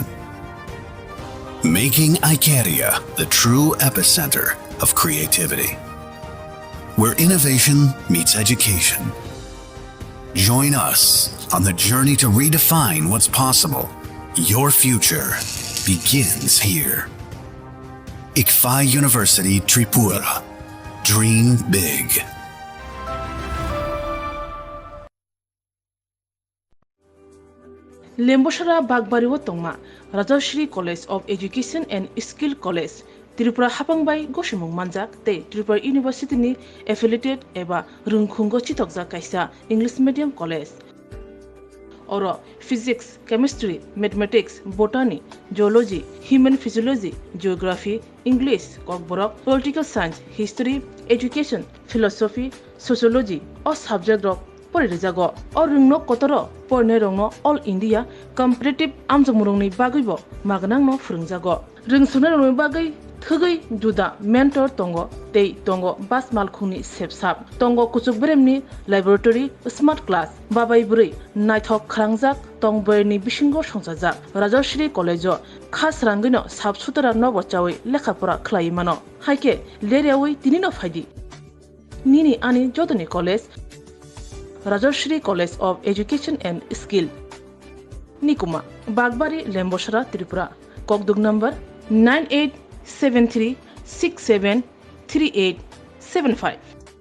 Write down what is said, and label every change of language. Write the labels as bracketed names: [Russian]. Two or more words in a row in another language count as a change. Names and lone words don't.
[English] Making Ikeria the true epicenter of creativity, where innovation meets education. Join us on the journey to redefine what's possible. Your future begins here. ICFA University Tripura. Dream big. [Kok Borok] লেম্বসরা বাগবাড়িও তংমা রাজশ্রী কলেজ অফ এডুকেশন এন্ড স্কিল কলেজ त्रिपुरा हापांबाई गसिमुं मानजाक ते त्रिपुरा यूनिवर्सिटीनि एफिलिएटेड एबा रुंखुंगो चितकजा कायसा [English] English medium [Kok Borok] कलेज और [English] physics chemistry mathematics botany geology human physiology geography English Kokborok political science history education philosophy sociology और [Kok Borok] सब्जेक्ट रक परिरेजागो और रुंनो कतर परने रंगनो [English] All India competitive [Kok Borok] आमजमुरंनि बागैबो मागनांनो फोरोंजागो रोंसुनो रंनि बागै थगै जुदा मेंटर तंगो तै तंगो बास मालखुनि सेबसाब तंगो कुचुक ब्रेमनि लैबोरेटरी [English] smart class [Kok Borok] बाबाय बुरै नायथक खरांजाक तंबरनि बिसिंगो संजाजाक राजश्री कलेजो खास रांगैनो साबसुतरा नबचावै लेखाफोरा खलायमानो हायके लेरियावै तिनिनो फायदि निनि आनि जदनि कलेज राजश्री कलेज ऑफ एजुकेशन एंड स्किल निकुमा बागबारी लेम्बसरा त्रिपुरा ककदुग नंबर 9873673875